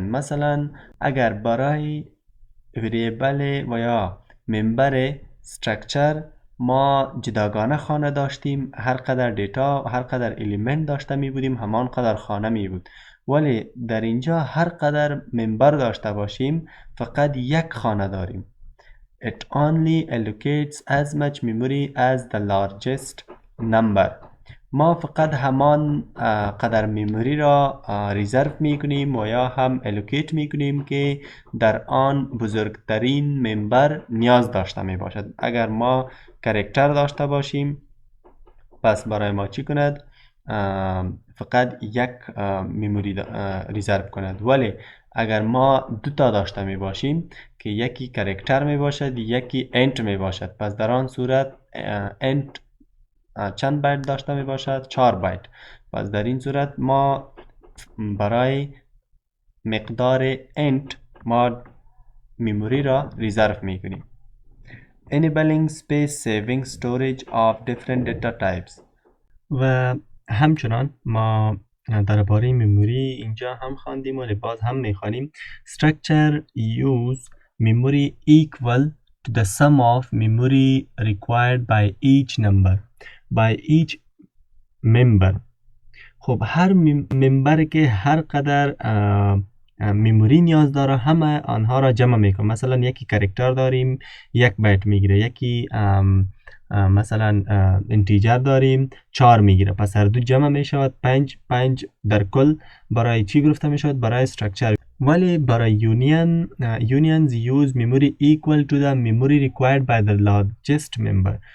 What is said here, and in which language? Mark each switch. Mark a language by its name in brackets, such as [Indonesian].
[Persian] مثلا اگر برای وریبل و یا ممبر استراکچر ما جداگانه خانه داشتیم، هر قدر دیتا هر قدر الیمنت داشته می بودیم همان قدر خانه می بود. ولی در اینجا هر قدر ممبر داشته باشیم فقط یک خانه داریم. [English] It only allocates as much memory as the largest number. [Persian] ما فقط همان قدر مموری را ریزرو می کنیم و یا هم الوکیت می کنیم که در آن بزرگترین ممبر نیاز داشته می باشد. اگر ما کرکتر داشته باشیم پس برای ما چی کند؟ فقط یک مموری ریزرو کند. ولی اگر ما دو تا داشته می باشیم که یکی کرکتر می باشد یکی انت می باشد، پس در آن صورت انت چند بایت داشته می باشد؟ 4 بایت. پس در این صورت ما برای مقدار انت ما مموری را ریزرو می کنیم. [English] Enabling space saving storage of different data types. [Persian] و همچنان ما درباره مموری اینجا هم خواندیم و باز هم میخوانیم. [English] Structure use memory equal to the sum of memory required by each number by each member. [Persian] خب هر ممبر که هر قدر مموری نیاز داره همه آنها را جمع میکنه. مثلا یکی کرکتر داریم 1 بایت میگیره، یکی مثلا انتیجر داریم 4 میگیره، پس هر دو جمع میشود 5 در کل برای چی گرفته میشود؟ برای استراکچر. ولی برای [English] unions use memory equal to the memory required by the largest member.